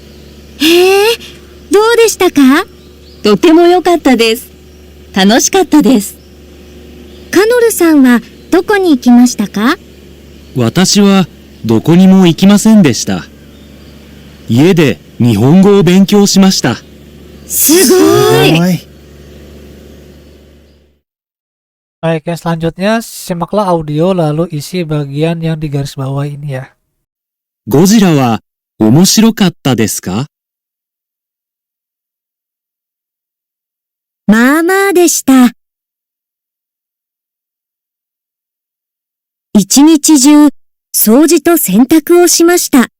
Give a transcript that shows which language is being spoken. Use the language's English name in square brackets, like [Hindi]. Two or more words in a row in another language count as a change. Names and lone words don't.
[Japanese] へえ、どうでしたか？とても良かったです。楽しかったです。カノルさんはどこに行きましたか？私はどこにも行きませんでした。家で日本語を勉強しました。すごい。 [Indonesian] Baik, yang selanjutnya simaklah audio lalu isi bagian yang digarisbawahi ini ya. [Japanese] ゴジラは面白かったですか？まあまあでした。一日中掃除と洗濯をしました。